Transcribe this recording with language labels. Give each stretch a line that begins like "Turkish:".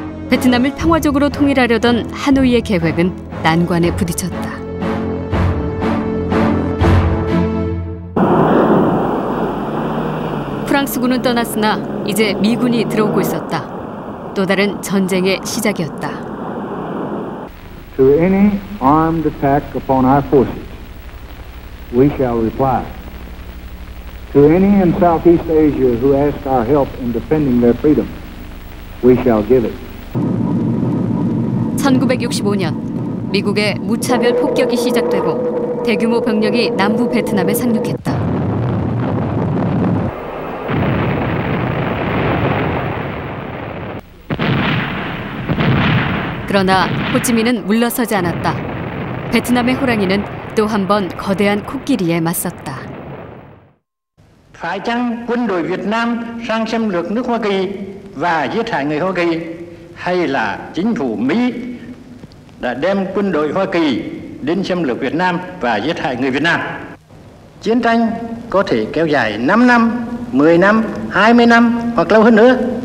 Korean: 베트남을 평화적으로 통일하려던 하노이의 계획은 난관에 부딪혔다. 프랑스군은 떠났으나 이제 미군이 들어오고 있었다. 또 다른 전쟁의 시작이었다.
English: To any armed attack upon our forces, we shall reply. To any in Southeast Asia who ask our help in defending their freedom, we shall give it.
Korean: 1965년 미국의 무차별 폭격이 시작되고 대규모 병력이 남부 베트남에 상륙했다. 그러나 호찌민은 물러서지 않았다. 베트남의 호랑이는 또 한 번 거대한 코끼리에 맞섰다.
Vietnamese: Phải chăng quân đội Việt Nam sang xâm lược nước Hoa Kỳ và giết hại người Hoa Kỳ, hay là chính phủ Mỹ đã đem quân đội Hoa Kỳ đến xâm lược Việt Nam và giết hại người Việt Nam? Chiến tranh có thể kéo dài 5 năm, 10 năm, 20 năm hoặc lâu hơn nữa.